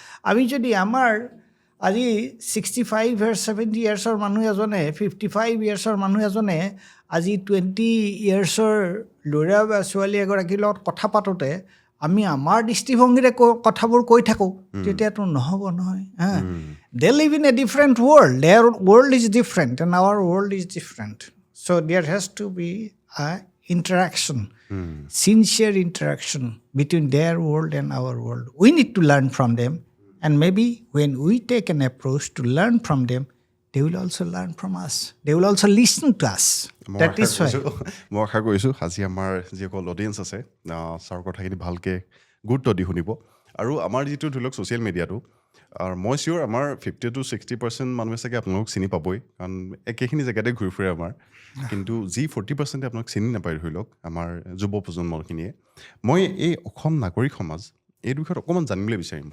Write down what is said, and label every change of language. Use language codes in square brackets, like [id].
[as] আমি যদি আমাৰ আজি 65 ইয়াৰ্ছ 70 ইয়াৰ্ছৰ মানুহ এজনে, 55 ইয়াৰ্ছৰ মানুহ এজনে আজি 20 ইয়াৰ্ছৰ ল'ৰা বা ছোৱালী এগৰাকীৰ লগত কথা পাতোঁতে আমি আমাৰ দৃষ্টিভংগীৰে কথাবোৰ কৈ থাকোঁ, তেতিয়াতো নহ'ব নহয়। [en] They live in a different world. Their world is different and our world is different. So there has to be an interaction, sincere interaction between their world and our world. We need to learn from them. And maybe when we take an approach to learn from them, they will also learn from us. They will also listen to us. That is why. [as] মই আশা কৰিছোঁ আজি আমাৰ যিসকল audience আছে, ছাৰৰ কথাখিনি ভালকৈ গুৰুত্ব দি শুনিব। আৰু আমাৰ যিটো ধৰি লওক ছ'চিয়েল মিডিয়াটো, আৰু মই চিয়'ৰ আমাৰ 50 to 60% মানুহে চাগে আপোনালোকক চিনি পাবই, কাৰণ একেখিনি জেগাতে ঘূৰি ফুৰে আমাৰ। কিন্তু যি 40% আপোনালোক চিনি নাপায় ধৰি লওক আমাৰ যুৱ প্ৰজন্মখিনিয়ে, মই এই অসম নাগৰিক সমাজ এই বিষয়ত অকণমান জানিবলৈ বিচাৰিম।